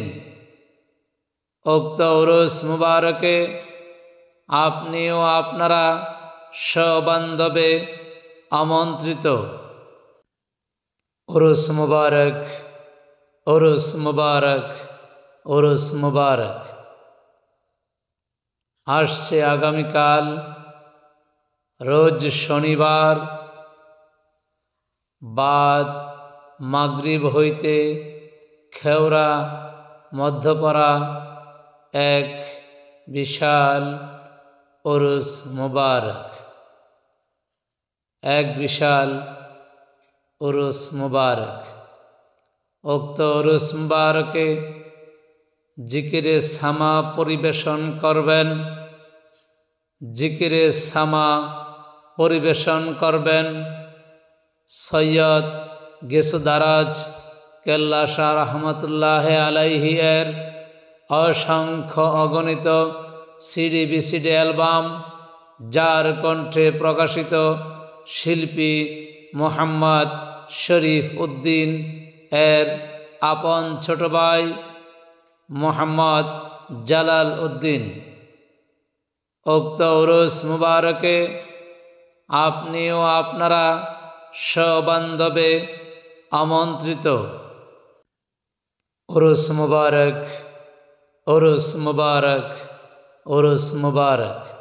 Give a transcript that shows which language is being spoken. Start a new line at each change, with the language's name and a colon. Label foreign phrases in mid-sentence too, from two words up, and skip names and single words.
Bangla: উক্ত উরুস মুবারকে আপনিও আপনারা সবান্ধবে আমন্ত্রিত। উরুস মুবারক, উরুস মুবারক, উরুস মুবারক। আসছে আগামীকাল রোজ শনিবার বাদ মাগরিব হইতে খেবরা মধ্যপাড়া এক বিশাল উরুস মুবারক, এক বিশাল উরুস মুবারক। উক্ত উরুস মুবারকে জিকিরে সামা পরিবেশন করবেন, জিকিরে সামা परिवेशन करबेन, जिकिरे सामा পরিবেশন করবেন সৈয়দ গেসুদারাজ কেল্লা শাহ
Arabic: رحمة الله عليه
Bangla: এর অসংখ্য অগণিত সিডি ভিসিডি অ্যালবাম যার কণ্ঠে প্রকাশিত শিল্পী মোহাম্মদ শরীফ উদ্দিন এর আপন ছোট ভাই মোহাম্মদ জালাল উদ্দিন। উক্ত উরুস মুবারকে আপনি ও আপনারা সবান্ধবে আমন্ত্রিত। উরুস মুবারক, উরুস মুবারক, উরুস মুবারক।